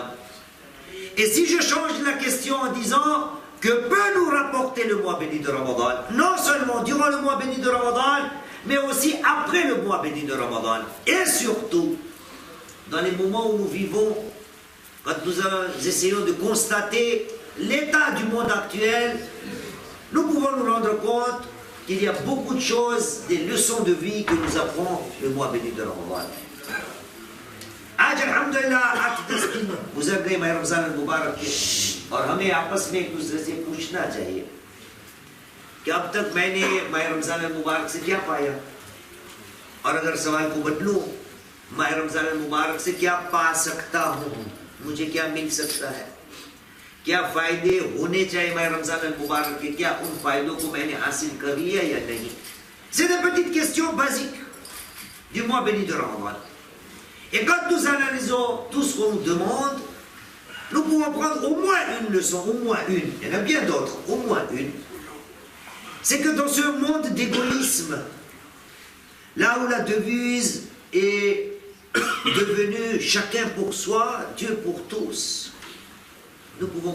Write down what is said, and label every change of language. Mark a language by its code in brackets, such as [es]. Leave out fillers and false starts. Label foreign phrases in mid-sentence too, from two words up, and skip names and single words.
[fr] Et si je change la question en disant que peut nous rapporter le mois béni de Ramadan, non seulement durant le mois béni de Ramadan, mais aussi après le mois béni de Ramadan, et surtout dans les moments où nous vivons, quand nous essayons de constater l'état du monde actuel, nous pouvons nous rendre compte qu'il y a beaucoup de choses, des leçons de vie que nous apprend le mois béni de Ramadan. [ur] آج الحمدللہ آج 10 دن گزر گئے ماہ رمضان مبارک کے، اور ہمیں آپس میں ایک دوسرے سے پوچھنا چاہیے کہ اب تک میں نے ماہ رمضان مبارک سے کیا پایا، اور اگر سوال کو بدلوں، ماہ رمضان مبارک سے کیا پا سکتا ہوں، مجھے کیا مل سکتا ہے، کیا فائدے ہونے چاہییں ماہ رمضان مبارک کے، کیا ان فائدوں کو میں نے حاصل کر لیا یا نہیں. [fr] C'est des petites questions basiques du mois béni de Ramadan. Et quand nous analysons tout ce qu'on nous demande, nous pouvons prendre au moins une leçon, au moins une, il y en a bien d'autres, au moins une. C'est que dans ce monde d'égoïsme, là où la devise est devenue chacun pour soi, Dieu pour tous, nous pouvons